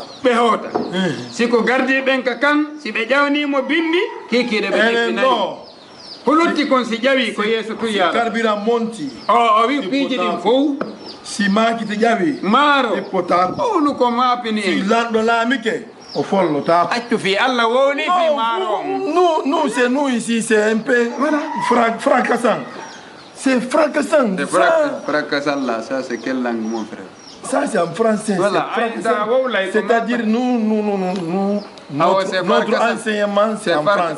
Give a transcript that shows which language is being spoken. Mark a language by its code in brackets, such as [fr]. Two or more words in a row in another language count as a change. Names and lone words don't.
[ff] siko gardi ɓen ka kan si ɓe ƴawnimo bimbi kikiɗe ɓe tippinayi ko lutti kon si ƴawi ko yeeso tuya carburant monti o wi piiji ɗin fof si makite ƴawi maaro tippotako owlu ko maapini si lanɗo laamike o follotako accu fi Allah wowni fi maaro [fr] nous c'est nous ici c'est un peu fracassant c'est fracassant fracassant là ça c'est quelle langue mon frère ça c'est en français c'est-à-dire notre enseignement c'est en France